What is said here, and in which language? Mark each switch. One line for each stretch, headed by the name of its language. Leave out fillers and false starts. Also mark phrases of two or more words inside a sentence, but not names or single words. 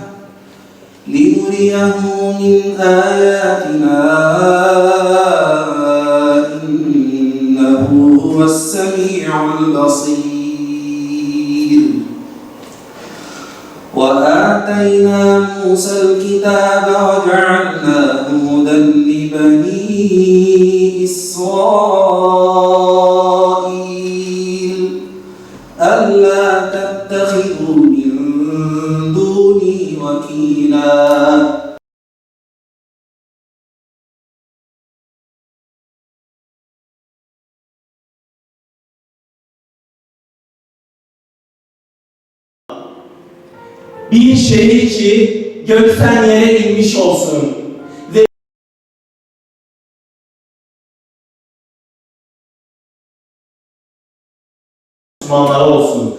Arabic: لنريه من آياتنا إنه هو السميع البصير وآتينا موسى الكتاب وجعلناه هدى لبني إسرائيل ألا تتخذوا من دوني وكيلا
Turkish: Bir şehir ki gökten yere inmiş olsun ve Müslümanlara olsun.